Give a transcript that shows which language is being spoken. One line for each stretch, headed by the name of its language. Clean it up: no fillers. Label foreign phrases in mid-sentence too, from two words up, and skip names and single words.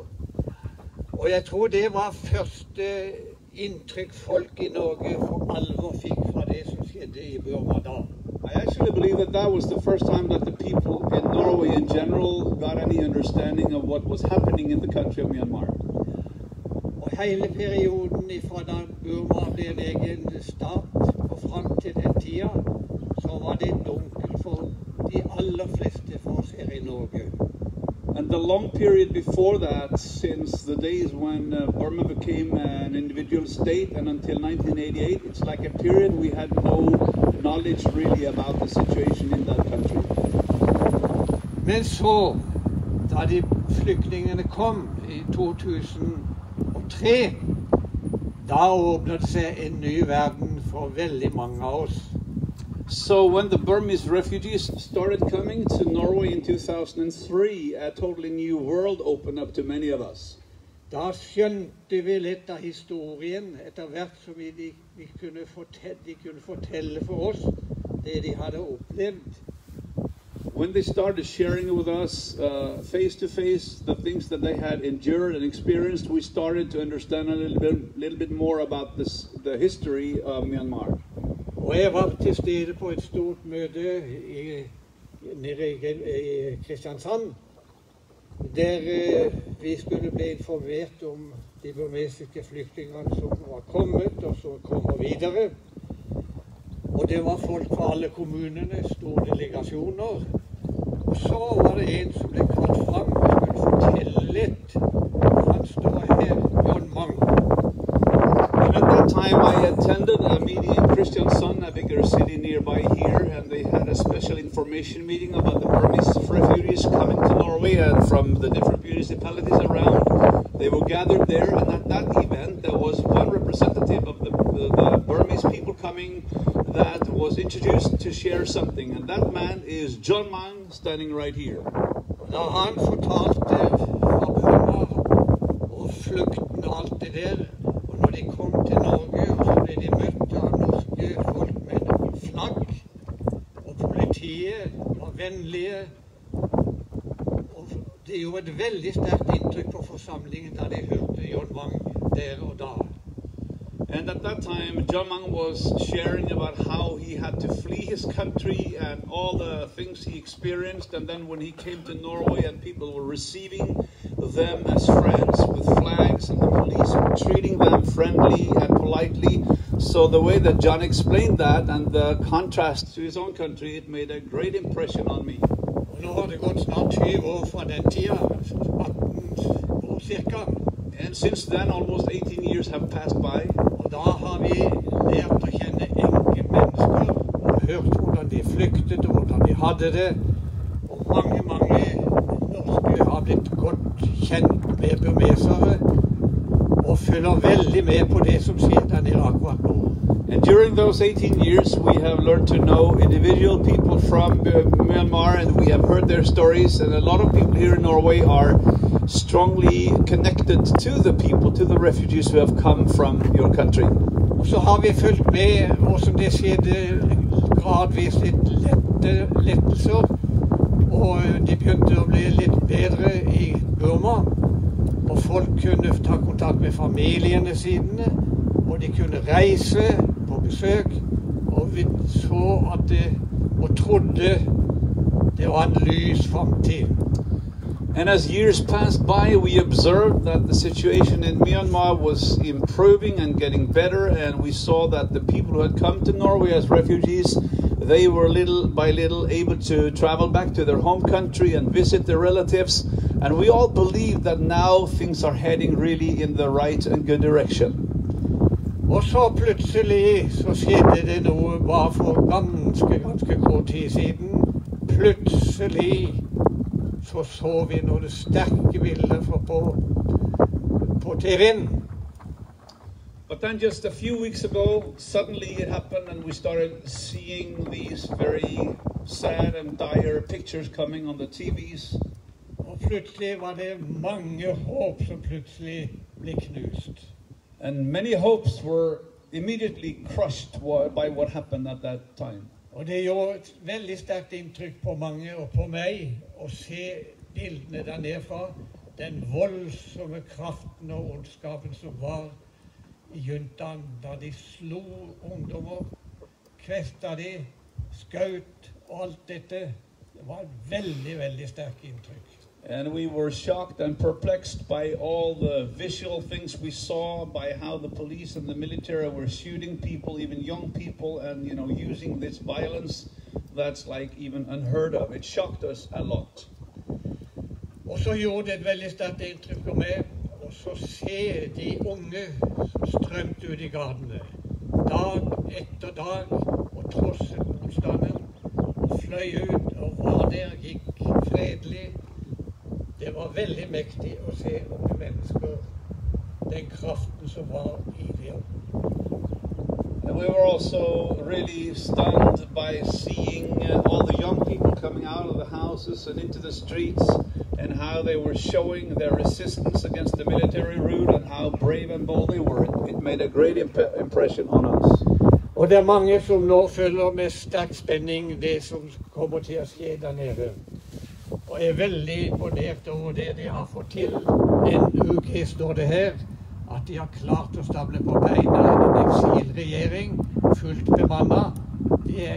Norwegian: Og jeg tror det var første inntrykk folk I Norge for alvor fikk fra det som skjedde I Burma da.
English: I actually believe that that was the first time that the people in Norway in general got any understanding of what was happening in the country of Myanmar.
Norwegian: Og hele perioden fra da Burma ble en egen stat og frem til den tida, så var det dunkelt for de aller fleste for oss her I Norge.
English: And the long period before that, since the days when Burma became an individual state and until 1988, it's like a period we had no knowledge really about the situation in that country.
Norwegian: Men så, da de flyktningene kom I 2003, da åpnet seg en ny verden for veldig mange av oss.
English: So when the Burmese refugees started coming to Norway in 2003, a totally new world opened up to many of us.
Norwegian: Da skjønte vi litt av historien etter hvert som de kunne fortelle for oss det de hadde opplevd.
English: When they started sharing with us face to face the things that they had endured and experienced, we started to understand a little bit more about the history of Myanmar.
Norwegian: Og jeg var til stede på et stort møte nede I Kristiansand. der vi skulle bli informert om de burmesiske flyktningene som var kommet, og som kommer videre. Og det var folk fra alle kommunene, store delegasjoner. Og så var det en som ble kalt fram og skulle fortelle litt. Han står her, John Mang.
English: And at that time I attended a meeting in Kristiansand, a bigger city nearby here, and they had a special information meeting about the Burmese refugees coming to Norway and from the different municipalities around. They were gathered there, and at that event there was one representative of the Burmese people coming that was introduced to share something, and that man is John Mang, standing right here.
Norwegian: Da han fortalte fra Burma og flukten og alt det der, og når de kom til Norge, og så ble de møtt av norske folk med flagg, og politiet var vennlige, og det gjorde et veldig sterkt inntrykk på forsamlingen da de hørte John Mang der og da.
English: And at that time, John Mang was sharing about how he had to flee his country and all the things he experienced. And then when he came to Norway and people were receiving them as friends with flags and the police were treating them friendly and politely. So the way that John explained that and the contrast to his own country, it made a great impression on me.
Norwegian: Og nå har det gått snart 20 år fra den tida, 18 år cirka.
English: And since then, almost 18 years have passed by.
Norwegian: Og da har vi lært å kjenne enke mennesker, og hørt hvordan de flyktet, og hvordan de hadde det. Og mange norske har blitt godt kjent med burmesere, og følger veldig med på det som skjer der nede akkurat nå.
English: And during those 18 years, we have learned to know individual people from Myanmar, and we have heard their stories, and a lot of people here in Norway are strongly connected to the people, to the refugees who have come from your country.
Norwegian: Og så har vi fulgt med hvordan det skjedde gradvis litt lettelser, og de begynte å bli litt bedre i Burma, og folk kunne ta kontakt med familiene sine, og de kunne reise på besøk, og vi så at det, og trodde det var en lys fremtid.
English: And as years passed by, we observed that the situation in Myanmar was improving and getting better, and we saw that the people who had come to Norway as refugees, they were little by little able to travel back to their home country and visit their relatives, and we all believe that now things are heading really in the right and good direction.
Norwegian: Og så plutselig så skjedde det noe bare for ganske kort tid siden. Plutselig så vi noen sterke bilder på TV-en.
English: But then just a few weeks ago, suddenly it happened and we started seeing these very sad and dire pictures coming on the TVs.
Norwegian: Og plutselig var det mange håp som plutselig ble knust.
English: And many hopes were immediately crushed by what happened at that time.
Norwegian: Og det gjorde et veldig sterkt inntrykk på mange og på meg å se bildene der nedefra. Den voldsomme kraften og ondskapen som var i juntaen, da de slo ungdommer, kvesta de, skaut og alt dette. Det var et veldig sterkt inntrykk.
English: And we were shocked and perplexed by all the visual things we saw, by how the police and the military were shooting people, even young people, and using this violence that's like even unheard of. It shocked us a lot.
Norwegian: Og så gjorde det et veldig sterkt inntrykk på meg, og så se de unge som strømte ut i gatene, dag etter dag, og trosset motstanden, og fløy ut, og var der, gikk fredelig. Det var veldig mektig å se unge mennesker, den kraften som var i dem.
English: And we were also really stunned by seeing all the young people coming out of the houses and into the streets, and how they were showing their resistance against the military rule and how brave and bold they were. It made a great impression on us.
Norwegian: Og det mange som nå følger med sterk spenning det som kommer til å skje der nede. Og jeg veldig imponert over det de har fått til. En uke står det her, at de har klart å stable på beina en eksilregjering, fullt bemannet.